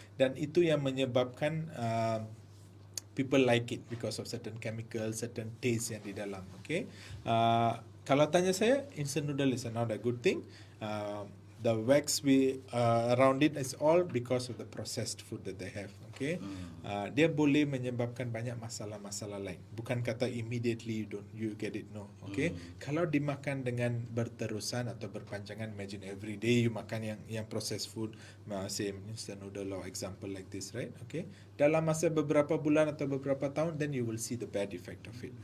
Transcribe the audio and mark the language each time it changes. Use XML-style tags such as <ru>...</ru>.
<ms>Dan itu yang menyebabkan</ms> <en>people like it because of certain chemicals, certain taste</en> <ms>yang di dalam.</ms> <en>Okay?</en> <ms>Kalau tanya saya,</ms> <en>instant noodle is not a good thing. The wax around it is all because of the processed food that they have.</en> <ms>Okay, dia boleh menyebabkan banyak masalah-masalah lain. Bukan kata</ms> <en>immediately you get it, no. Okay,</en> <ms>kalau dimakan dengan berterusan atau berpanjangan,</ms> <en>imagine every day you</en> <ms>makan yang</ms> <en>processed food, same instant noodle or example like this, right? Okay,</en> <ms>dalam masa beberapa bulan atau beberapa tahun,</ms> <en>then you will see the bad effect of it.</en>